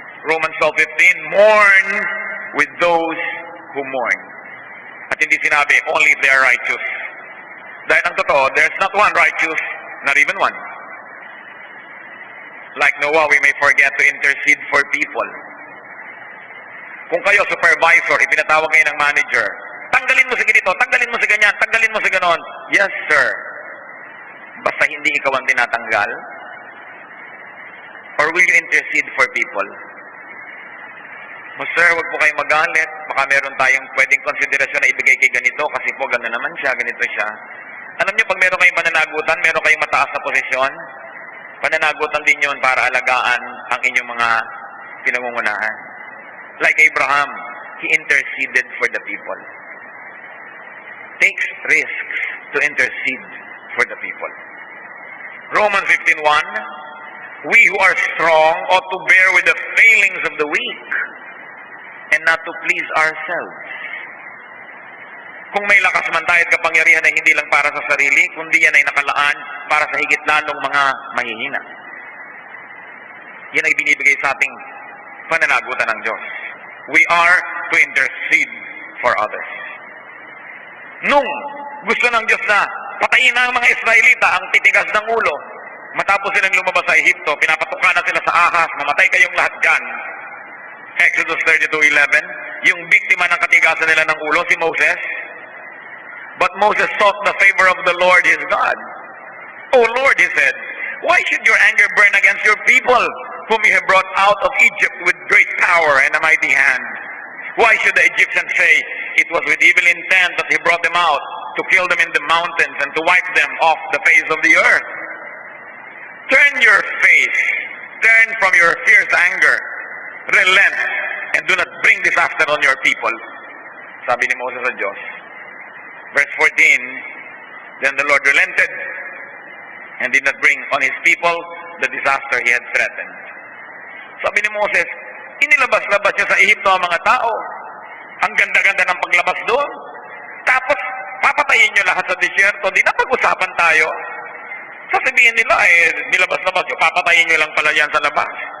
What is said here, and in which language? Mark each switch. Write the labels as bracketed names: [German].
[English] Romans 12:15, mourn with those who mourn. [Filipino] At hindi sinabi, [English] only if they are righteous. [Filipino] Dahil ang totoo, [English] there's not one righteous, not even one. Like Noah, we may forget to intercede for people. [Filipino] Kung kayo, supervisor, ipinatawag kayo ng manager, tanggalin mo sa ganito, tanggalin mo sa ganyan, tanggalin mo sa ganon. [English] Yes, sir. [Filipino] Basta hindi ikaw ang tinatanggal. [English] Or will you intercede for people? [Filipino] Sir, wag po kayong magalit. Baka meron tayong pwedeng konsiderasyon na ibigay kay ganito kasi po gano'n naman siya, ganito siya. Alam niyo, pag meron kayong pananagutan, meron kayong mataas na posisyon, pananagutan din yun para alagaan ang inyong mga pinangungunahan. [English] Like Abraham, he interceded for the people. Takes risks to intercede for the people. Romans 15:1, we who are strong ought to bear with the failings of the weak and not to please ourselves. [Filipino] Kung may lakas man tayo at kapangyarihan ay hindi lang para sa sarili, kundi yan ay nakalaan para sa higit lalong mga mahihina. Yan ay binibigay sa ating pananagutan ng Diyos. [English] We are to intercede for others. [Filipino] Nung gusto ng Diyos na patayin na ang mga Israelita ang titigas ng ulo, matapos silang lumabas sa Ehipto, pinapatukan na sila sa ahas, mamatay kayong lahat dyan. Exodus 32:11, yung biktima ng katigasan nila ng ulo, si Moses. [English] But Moses sought the favor of the Lord his God. O Lord, he said, why should your anger burn against your people, whom you have brought out of Egypt with great power and a mighty hand? Why should the Egyptians say, it was with evil intent that he brought them out, to kill them in the mountains and to wipe them off the face of the earth? Turn your face, turn from your fierce anger, relent, and do not bring disaster on your people. [Filipino] Sabi ni Moses sa Diyos. [English] Verse 14, then the Lord relented and did not bring on his people the disaster he had threatened. [Filipino] Sabi ni Moses, inilabas-labas niya sa Ehipto ang mga tao. Ang ganda-ganda ng paglabas doon. Tapos, papatayin niyo lahat sa disyerto. Di na pag-usapan tayo. Sasabihin nila, nilabas-labas niyo, papatayin niyo lang pala yan sa labas.